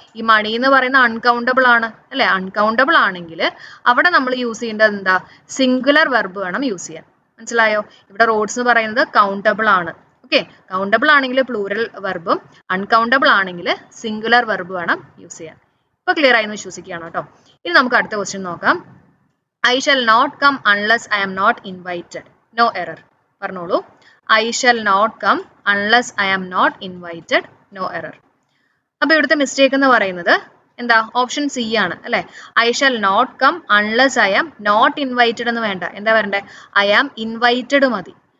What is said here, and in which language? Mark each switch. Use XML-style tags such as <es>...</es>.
<ml>ഈ മണി എന്ന് പറയുന്ന അൺകൗണ്ടബിൾ ആണ് അല്ലെ. അൺകൗണ്ടബിൾ ആണെങ്കിൽ അവിടെ നമ്മൾ യൂസ് ചെയ്യേണ്ടത് എന്താ? സിംഗുലർ വെർബ് വേണം യൂസ് ചെയ്യാൻ. മനസ്സിലായോ? ഇവിടെ റോഡ്സ് എന്ന് പറയുന്നത് കൗണ്ടബിൾ ആണ്. ഓക്കെ, കൗണ്ടബിൾ ആണെങ്കിൽ പ്ലൂറൽ വെർബും അൺകൗണ്ടബിൾ ആണെങ്കിൽ സിംഗുലർ വെർബ് വേണം യൂസ് ചെയ്യാൻ. ഇപ്പൊ ക്ലിയർ ആയി എന്ന് വിശ്വസിക്കുകയാണ് കേട്ടോ. ഇനി നമുക്ക് അടുത്ത ക്വസ്റ്റ്യൻ നോക്കാം.</ml> <en>I shall not come unless I am not invited. No error.</en> <ml>പറഞ്ഞോളൂ.</ml> <en>I shall not come unless I am not invited. No error.</en> <ml>അപ്പൊ ഇവിടുത്തെ മിസ്റ്റേക്ക് എന്ന് പറയുന്നത് എന്താ? ഓപ്ഷൻ സി ആണ് അല്ലെ.</ml> <en>I shall not come unless I am not invited</en> <ml>എന്ന് വേണ്ട. എന്താ വരണ്ടേ?</ml> <en>I am invited</en> <ml>മതി.</ml>